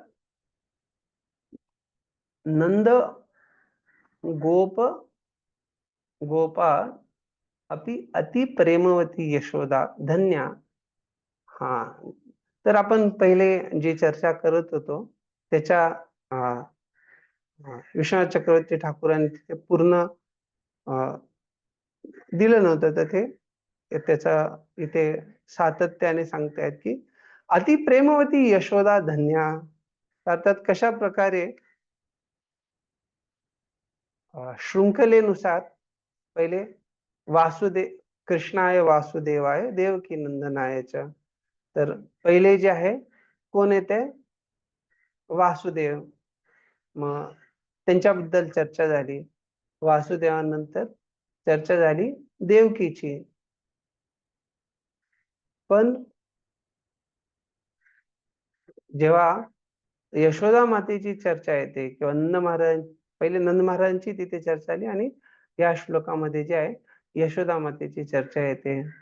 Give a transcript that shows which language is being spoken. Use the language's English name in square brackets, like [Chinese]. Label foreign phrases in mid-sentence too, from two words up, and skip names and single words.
[Sanskrit] नंद गोप गोपा अपि अति प्रेमवती यशोदा धन्या. [Marathi] हा, तर आपण पहिले जी चर्चा करत होतो त्याच्या विश्वनाथ चक्रवर्ती ठाकूरांनी तिथे पूर्ण दिलं नव्हतं. तर ते त्याचा इथे सातत्याने सांगतायत की [Sanskrit] अति प्रेमवती यशोदा धन्या. [Marathi] अर्थात कशा प्रकारे शृंखलेनुसार पहिले [Sanskrit] कृष्णाय वासुदेवाय देवकी नंदनायच्या. [Marathi] तर पहिले जे आहे कोण येते, वासुदेव. मग त्यांच्याबद्दल चर्चा झाली. वासुदेवानंतर चर्चा झाली देवकीची. पण जेव्हा यशोदा मातेची चर्चा येते किंवा नंद महाराज, पहिले नंद महाराजांची तिथे चर्चा आली आणि या श्लोकामध्ये जे आहे यशोदा मातेची चर्चा येते.